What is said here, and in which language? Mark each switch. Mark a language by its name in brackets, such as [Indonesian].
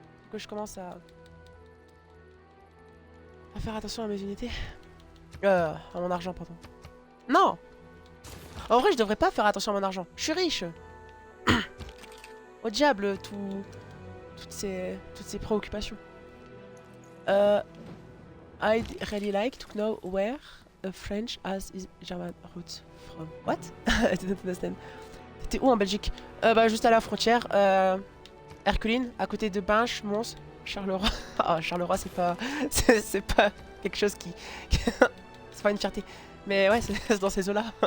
[French] Que je commence à faire attention à mes unités. À mon argent, pardon. Non! En vrai, je devrais pas faire attention à mon argent. Je suis riche. Au diable, toutes ces préoccupations. [English] I'd really like to know where a French has his German roots from. What? I didn't understand. [French] T'étais où en Belgique? Bah juste à la frontière. Herculine, à côté de Binche, Mons, Charleroi. Ah, Charleroi, c'est pas... c'est pas quelque chose qui... c'est pas une fierté. Mais ouais, c'est dans ces eaux-là.